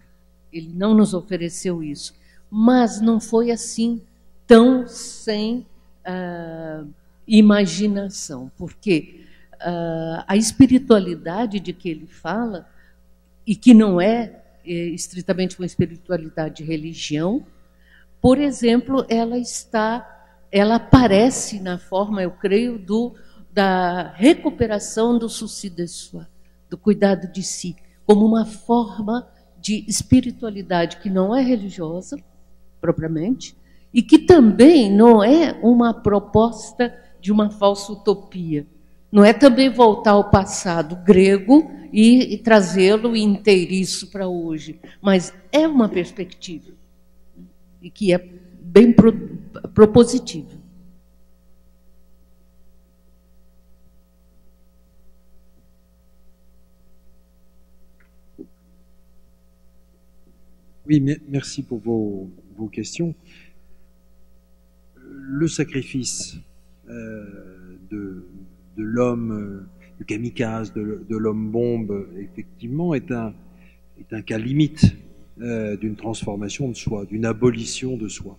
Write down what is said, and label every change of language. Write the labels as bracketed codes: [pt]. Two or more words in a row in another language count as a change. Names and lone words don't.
[pt] Ele não nos ofereceu isso. Mas não foi assim tão sem imaginação, porque a espiritualidade de que ele fala, e que não é estritamente uma espiritualidade de religião, por exemplo, ela aparece na forma, eu creio, da recuperação do [fr] souci de soi, [pt] do cuidado de si, como uma forma de espiritualidade que não é religiosa, propriamente, e que também não é uma proposta de uma falsa utopia. Não é também voltar ao passado grego e trazê-lo inteiriço para hoje, mas é uma perspectiva e que é bem propositiva. [fr] Oui, merci pour vos questions. Le sacrifice de l'homme, du kamikaze, de l'homme bombe, effectivement, est un cas limite d'une transformation de soi, d'une abolition de soi.